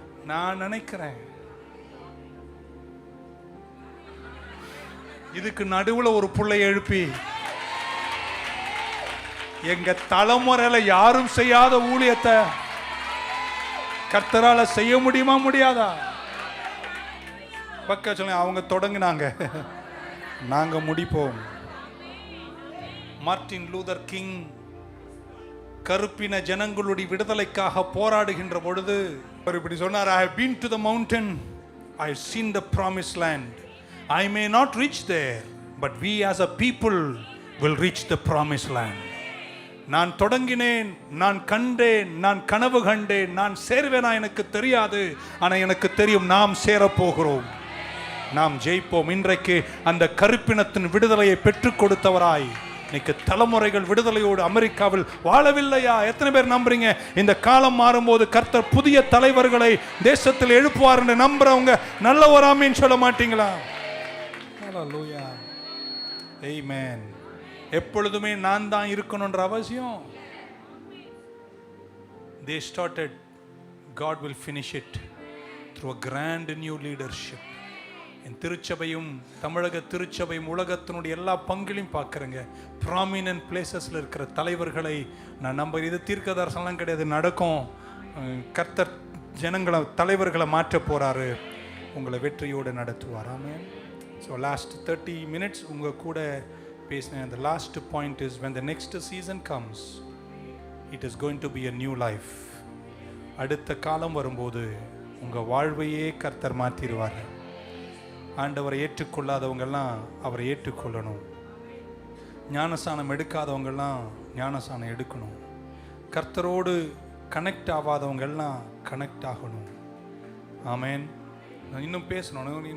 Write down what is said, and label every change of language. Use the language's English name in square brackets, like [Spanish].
[Tamil] நான் நினைக்கிறேன் இதுக்கு நடுவுல ஒரு புள்ளை எழுப்பி, எங்க தலைமுறையில யாரும் செய்யாத ஊழியத்தை கர்த்தரால செய்ய முடியுமா, முடியாதா? பக்க சொல்லுங்க, அவங்க தொடங்கினாங்க, நாங்க முடிப்போம். மார்ட்டின் லூதர் கிங் கருப்பின ஜனங்களுடைய விடுதலைக்காக போராடுகின்ற பொழுது அவர் இப்படி சொன்னார், [English] I have been to the mountain, I have seen the promised land. I may not reach there, but we as a people will reach the promised land. [Tamil] நான் தொடங்கினேன், நான் கண்டேன், நான் கனவு கண்டேன், நான் சேர்வேனா எனக்கு தெரியாது. ஆனால் எனக்கு தெரியும், நாம் சேரப்போகிறோம், நாம் ஜெயிப்போம். இன்றைக்கு அந்த கருப்பினத்தின் விடுதலையை பெற்றுக் கொடுத்தவராய் இன்னைக்கு தலைமுறைகள் விடுதலையோடு அமெரிக்காவில் வாழவில்லையா? எத்தனை பேர் நம்புறீங்க இந்த காலம் மாறும்போது கர்த்தர் புதிய தலைவர்களை தேசத்தில் எழுப்புவார் என்று நம்புறவங்க நல்ல ஒரு ஆமீன் சொல்ல மாட்டீங்களா? ஹல்லேலூயா, ஆமென். எப்பொழுதுமே நான் தான் இருக்கணும்ன்ற அவசியம். [English] They started, God will finish it through a grand new leadership. [Tamil] என் திருச்சபையும் தமிழக திருச்சபையும் உலகத்தினுடைய எல்லா பங்கிலையும் பார்க்குறேங்க, ப்ராமினன்ட் பிளேசஸில் இருக்கிற தலைவர்களை நான் நம்புகிறேன். இது தீர்க்கதரிசனம்லாம் கிடையாது, நடக்கும். கர்த்தர் ஜனங்களை தலைவர்களை மாற்ற போகிறாரு, உங்களை வெற்றியோடு நடத்துவார். ஆமென். ஸோ லாஸ்ட் 30 minutes உங்கள் கூட பேசினேன். [English] The last point is, when the next season comes, it is going to be a new life. [Tamil] அடுத்த காலம் வரும்போது உங்கள் வாழ்வையே கர்த்தர் மாற்றிடுவார். ஆண்டவரை ஏற்றுக்கொள்ளாதவங்கெல்லாம் அவரை ஏற்றுக்கொள்ளணும். ஞானஸ்நானம் எடுக்காதவங்கெல்லாம் ஞானஸ்நானம் எடுக்கணும். கர்த்தரோடு கனெக்ட் ஆகாதவங்கெல்லாம் கனெக்ட் ஆகணும். ஆமேன். நான் இன்னும் பேசணும்.